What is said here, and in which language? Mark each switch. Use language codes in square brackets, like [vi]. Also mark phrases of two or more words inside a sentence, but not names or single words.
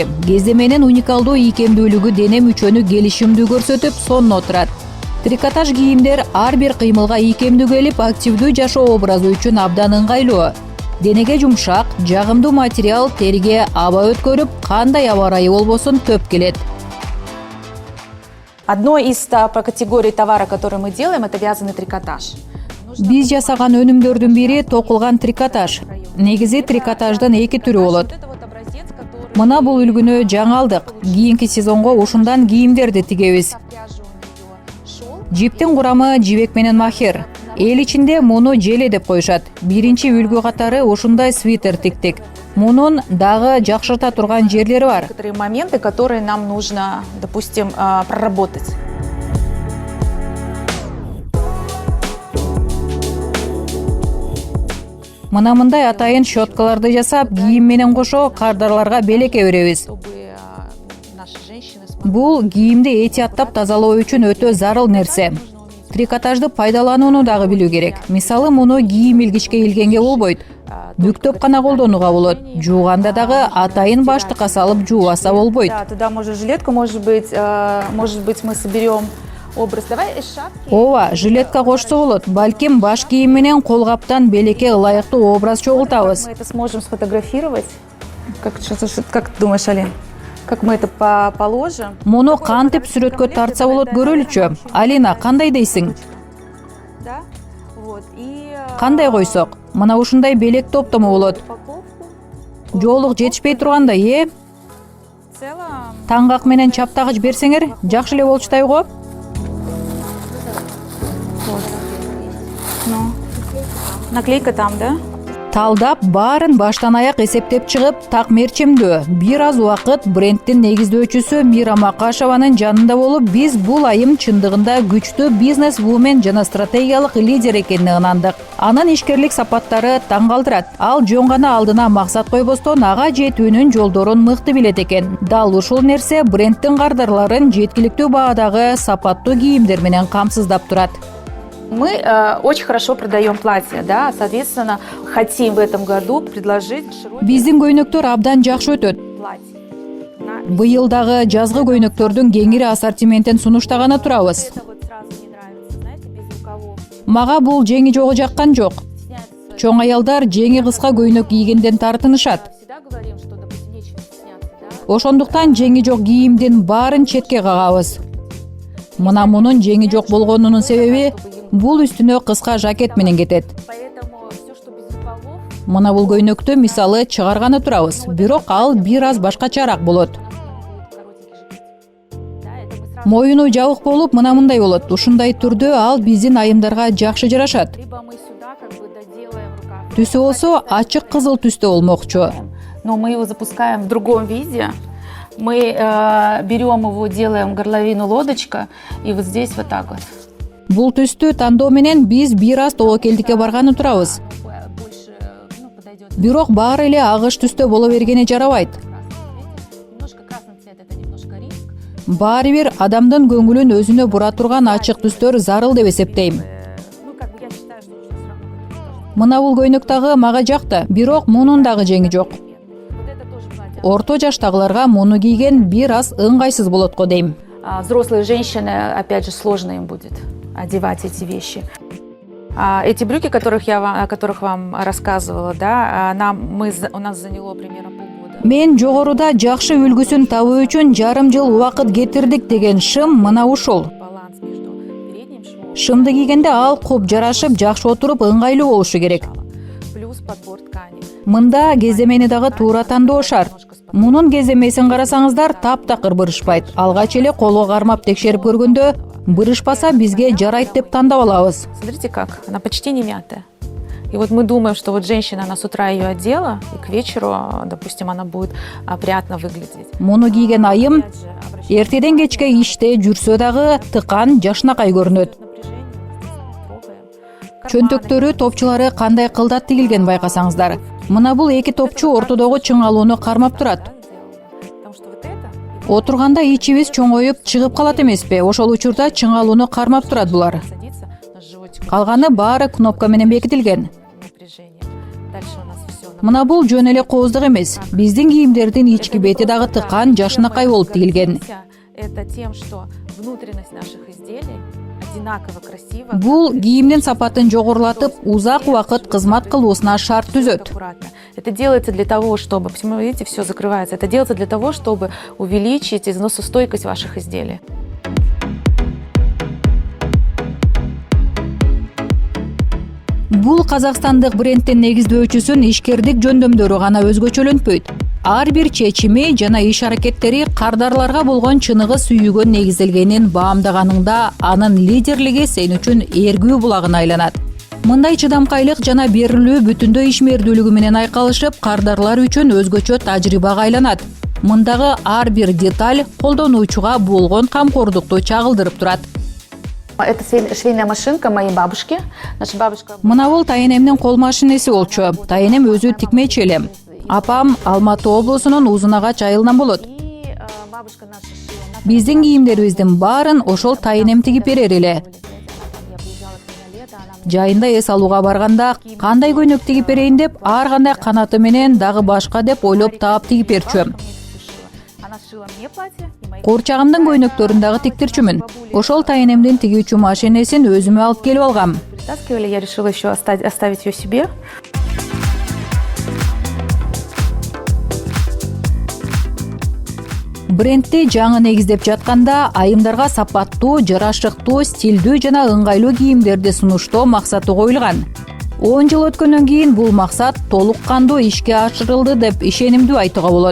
[ky] Кездеменин уникалдуу ийкемдүүлүгү дене мүчөнү келишимдүү көрсөтүп, сонуна турат. Трикотаж кийимдер ар бир кыймылга ийкемдүү келип, активдүү жашоо образы үчүн абдан ыңгайлуу. Денеге жумшак, жагымдуу материал териге аба өткөрүп, кандай аба ырайы болбосун төп келет. [ru] Одной из категорий товара, который мы делаем, это вязаный трикотаж. [ky] Биз жасаган өнүмдөрдүн бири токулган трикотаж. Негизи трикотаждын эки түрү болот. Мына бул үлгүнү жаңы алдык. Кийинки сезонго ушундан кийимдерди тигебиз. Жиптин курамы жибек менен махер. Эл ичинде муну желе деп коюшат. Биринчи үлгү катары ушундай свитер тиктик. Мунун дагы жакшырта турган жерлери бар. [ru] Некоторые моменты, которые нам нужно, допустим, проработать. [ky] Мына мындай атайын щеткаларды жасап, кийим менен кошо кардарларга белекке беребиз. [ru] Чтобы наши женщины [ky] Бул кийимди этияттап тазалоо үчүн өтө зарыл нерсе. Трикотажды пайдаланууну дагы билүү керек. Мисалы, муну кийим илгичке илгенге болбойт. Бүктөп гана колдонууга болот. Жууганда дагы атайын баштыкка салып жуубаса болбойт. [ru] Да, туда можно жилетку, может быть, мы соберем образ. Давай из шапки. [ky] Ооба, жилетка кошсо болот. Балким баш кийим менен колгаптан белекке ылайыктуу образ чогултабыз. [ru] Мы это сможем сфотографировать. Как ты думаешь, Алин? Как мы это положим? [ky] Муну кантип сүрөткө тартса болот көрөлүчү. Алина, кандай дейсиң? [ru] Да? Вот. И [ky] Кандай койсок? Мына ушундай белек топтому болот. [ru] упаковку [ky] Жоолук жетишпей турганда, [ru] в целом. [ky] Таңгак менен чаптагыч берсеңер, жакшы эле болчутай го. [ru] Ну, наклейка там, да? [ky] талдап, баарын баштан аяк эсептеп чыгып, так мерчемдөө бир аз убакыт брендтин негиздөөчүсү Мира Макашеванын жанында болуп, биз бул айым чындыгында күчтүү [en] business woman [ky] жана стратегиялык лидер экенин ынандык. Анын ишкерлик сапаттары таң калтырат. Ал жөн гана алдына максат койбостон ага жетүүнүн жолдорун мыкты билет экен. Дал ушул нерсе брендтин кардарларын жеткиликтүү баадагы сапаттуу кийимдер менен камсыздап турат. [ru] Мы очень хорошо продаем платья, да, соответственно, хотим в этом году предложить широкий [ky] Биздин көйнөктөр абдан жакшы өтөт. [ru] платье. [ky] Быйыл дагы жазгы көйнөктөрдүн кеңири ассортиментин сунуштаганы турабыз. [ru] Это вот сразу не нравится, знаете, без рукавов. [ky] Мага бул жеңи жогу жаккан жок. [ru] Стесняются. [ky] Чоң аялдар жеңи кыска көйнөк кийгенден тартынышат. [ru] Всегда говорим, что, допустим, нечего стесняться, да. [ky] Ошондуктан жеңи жок кийимдин баарын четке кагабыз. Мына мунун жеңи жок болгонунун себеби бул үстүнө кыска жакет менен кетет. [ru] Поэтому все, что без рукавов, [ky] Мына бул көйнөктү мисалы чыгарганы турабыз, бирок ал бир аз башкачараак болот. [ru] коротенький жакет. Да, это мы сразу. [ky] Моюну жабык болуп, мына мындай болот. Ушундай түрдө ал биздин айымдарга жакшы жарашат. [ru] Либо мы сюда как бы доделаем рукав. [ky] Түсү болсо ачык кызыл түстө болмокчу. [ru] Но мы его запускаем в другом виде. Мы берем его, делаем горловину лодочка, и вот здесь вот так вот. [ky] Бул түстү тандоо менен биз бир аз тобокелдикке барганы турабыз. [ru] Больше, подойдет. [ky] Бирок баары эле агыш түстө боло бергени жарабайт. [ru] Немножко красный цвет, это немножко риск. [ky] Баары бир адамдын көңүлүн өзүнө бура турган ачык түстөр зарыл деп эсептейм. [ru] Ну, как бы я считаю, что нужно все равно какие-то. [ky] Мына бул көйнөк дагы мага жакты, бирок мунун дагы жеңи жок. [ru] Вот это тоже платье. [ky] Орто жаштагыларга муну кийген бир аз ыңгайсыз болот го дейм. [ru] Взрослые женщины, опять же, сложно им будет одевать эти вещи. Эти брюки, о которых вам рассказывала, да, у нас заняло примерно полгода. [ky] Мен жогоруда жакшы үлгүсүн табуу үчүн жарым жыл убакыт кетирдик деген шым мына ушул. [ru] Баланс между передним швом, [ky] Шымды кийгенде ал куп жарашып, жакшы отуруп, ыңгайлуу болушу керек. [ru] плюс подбор ткани. [ky] Мында кеземени дагы туура тандоо шарт. Мунун кеземесин карасаңыздар таптакыр бырышпайт. Алгач эле колго кармап текшерип көргөндө бырышпаса бизге жарайт деп тандап алабыз. [ru] Смотрите как, она почти не мятая. И вот мы думаем, что вот женщина, она с утра ее одела, и к вечеру, допустим, она будет опрятно выглядеть. [ky] Муну кийген айым [ru] Опять же, обращаем [ky] эртеден кечке иште жүрсө дагы тыкан, жашнакай көрүнөт. [ru] напряжение, естественно, трогаем. [ky] Чөнтөктөрү, топчулары кандай кылдат тигилген байкасаңыздар. Мына бул эки топчу ортодогу чыңалууну кармап турат. [ru] Потому что вот это [ky] Отурганда ичибиз чоңоюп чыгып калат эмеспи? Ошол учурда чыңалууну кармап турат булар. [ru] садится на животик. [ky] Калганы баары кнопка менен бекитилген. [ru] Напряжение. Дальше у нас все. [ky] Мына бул жөн эле кооздук эмес. Биздин кийимдердин ички бети дагы тыкан, жашнакай болуп тигилген. [ru] Это тем, что внутренность наших изделий одинаково красиво. [ky] Бул кийимдин сапатын жогорулатып, узак убакыт кызмат кылуусуна шарт түзөт. [ru] Аккуратно. Это делается для того, чтобы, почему, видите, все закрывается. Это делается для того, чтобы увеличить износостойкость ваших изделий. [ky] Бул казакстандык брендтин негиздөөчүсүн ишкердик жөндөмдөрү гана өзгөчөлөнтпөйт. Ар бир чечими жана иш аракеттери кардарларга болгон чыныгы сүйүүгө негизделгенин баамдаганыңда анын лидерлиги сен үчүн эргүү булагына айланат. Мындай чыдамкайлык жана берилүү бүтүндөй ишмердүүлүгү менен айкалышып, кардарлар үчүн өзгөчө тажрыйбага айланат. Мындагы ар бир деталь колдонуучуга болгон камкордукту чагылдырып турат. [ru] Это швейная машинка моей бабушки. Наша бабушка... [ky] Мына бул тайенемдин кол машинеси болчу. Тайенем өзү тикмечи эле. Апам Алматы облусунун Узунагач айылынан болот. [ru] И бабушка наша шила. [ky] Биздин кийимдерибиздин баарын ошол тайенем тигип берер эле. [ru] Я приезжала к ней на лето, она мне [ky] Жайында эс алууга барганда кандай көйнөк тигип берейин деп, ар кандай канаты менен дагы башка деп ойлоп таап тигип берчү. [ru] мне это всё шила. Она сшила мне платье и мои... [ky] Курчагымдын көйнөктөрүн дагы тиктирчүмүн. Ошол тайенемдин тигүүчү машинесин өзүмө алып келип алгам. [ru] Притаскивали, я решила еще оставить ее себе. [ky] Брендти жаңы негиздеп жатканда айымдарга сапаттуу, жарашыктуу, стилдүү жана ыңгайлуу кийимдерди сунуштоо максаты коюлган. 10 жыл өткөндөн кийин бул максат толук кандуу ишке ашырылды деп ишенимдүү айтууга болот.